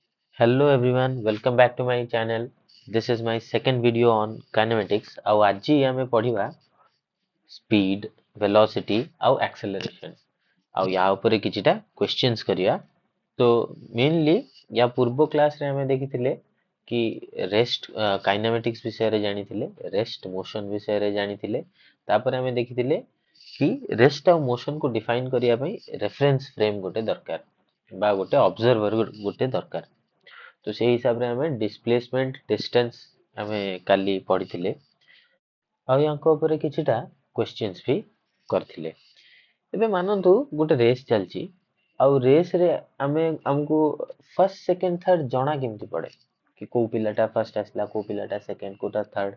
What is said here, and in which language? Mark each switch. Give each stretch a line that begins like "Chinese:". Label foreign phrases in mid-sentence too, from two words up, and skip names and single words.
English: Hello everyone, welcome back to my channel. This is my second video on kinematics.
Odia: ଆଉ ଆଜି ଆମେ ପଢିବା
English: speed, velocity
Odia: ଆଉ acceleration. ଆଉ ୟା ଉପରେ କିଛିଟା questions କରିବା। ତ mainly ୟା ପୂର୍ବ କ୍ଲାସରେ ଆମେ ଦେଖିଥିଲେ କି
English: rest kinematics
Odia: ବିଷୟରେ ଜାଣିଥିଲେ,
English: rest motion
Odia: ବିଷୟରେ ଜାଣିଥିଲେ। ତାପରେ ଆମେ ଦେଖିଥିଲେ କି rest ଆଉ motion କୁ define କରିବା ପାଇଁ
English: reference frame
Odia: ଗୋଟେ ଦରକାର ବା ଗୋଟେ observer ଗୋଟେ ଦରକାର। तो ସେଇ ହିସାବରେ ଆମେ
English: displacement distance
Odia: ଆମେ କାଲି ପଢିଥିଲେ ଆଉ ୟାଙ୍କ ଉପରେ କିଛିଟା କ୍ୱେଶ୍ଚିନ୍ସ ବି କରିଥିଲେ। ଏବେ ମାନନ୍ତୁ ଗୋଟେ ରେସ୍ ଚାଲିଛି ଆଉ ରେସ୍ ରେ ଆମକୁ
English: first second third
Odia: ଜଣା କେମିତି ପଡେ କି କୋଉ ପିଲାଟା ଫର୍ଷ୍ଟ ଆସିଲା କୋଉ ପିଲାଟା ସେକେଣ୍ଡ କୋଉଟା ଥାର୍ଡ।